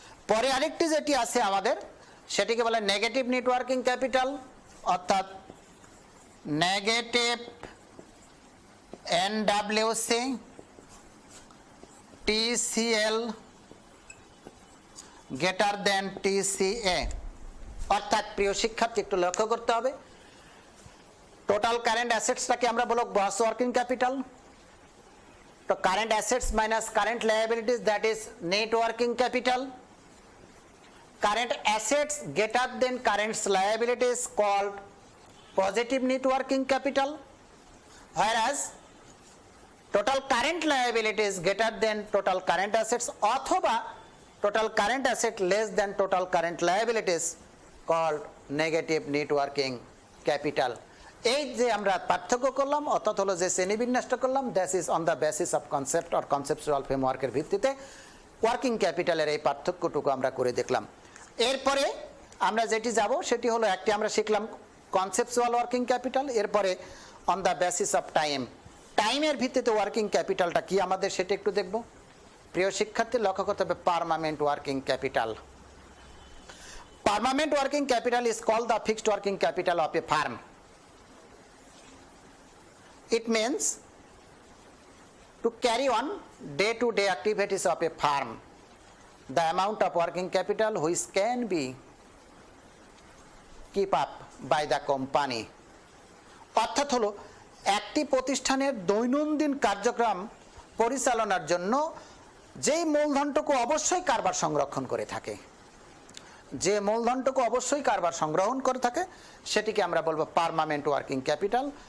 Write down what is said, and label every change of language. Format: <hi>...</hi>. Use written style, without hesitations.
<bn>পরে আরেকটি যেটি আছে আমাদের সেটিকে বলে নেগেটিভ নেট ওয়ার্কিং ক্যাপিটাল, অর্থাৎ negative এনডব্লিউসি</bn> <en>TCL greater than TCA.</en> <bn>অর্থাৎ প্রিয় শিক্ষার্থী একটু লক্ষ্য করতে হবে, টোটাল কারেন্ট অ্যাসেটসটাকে আমরা বলব গ্রস ওয়ার্কিং ক্যাপিটাল।</bn> <en>তো current assets minus current liabilities that is net working capital. Current assets greater than current liabilities called positive net working capital, whereas total current liabilities greater than total current assets অথবা total current asset less than total current liabilities called negative net working capital।</en> <bn>এই যে আমরা পার্থক্য করলাম অর্থাৎ হলো যে শ্রেণীবিন্যাসটা করলাম,</bn> <en>that is on the basis of concept or</en> <bn>conceptual ফ্রেমওয়ার্কের ভিত্তিতে ওয়ার্কিং ক্যাপিটালের এই পার্থক্যটুকু আমরা করে দেখলাম। এরপরে আমরা যেটি যাব সেটি হলো একটি আমরা শিখলাম কনসেপচুয়াল ওয়ার্কিং ক্যাপিটাল, এরপরে</bn> <en>on the basis of time,</en> <bn>টাইমের ভিত্তিতে ওয়ার্কিং ক্যাপিটালটা কি আমাদের সেটা একটু দেখব। প্রিয় শিক্ষার্থী লক্ষ্য করতে হবে</bn> <en>Permanent working capital. Permanent working capital is called the fixed working capital of a firm. It means to carry on day-to-day activities of a firm, the amount of working capital which can be keep up by the company।</en> <bn>অর্থাৎ হলো একটি প্রতিষ্ঠানের দৈনন্দিন কার্যক্রম পরিচালনার জন্য যেই মূলধনটুকু অবশ্যই কারবার সংরক্ষণ করে থাকে, যে মূলধনটুকু অবশ্যই কারবার সংগ্রহণ করে থাকে সেটিকে আমরা বলবো পার্মানেন্ট ওয়ার্কিং ক্যাপিটাল।</bn>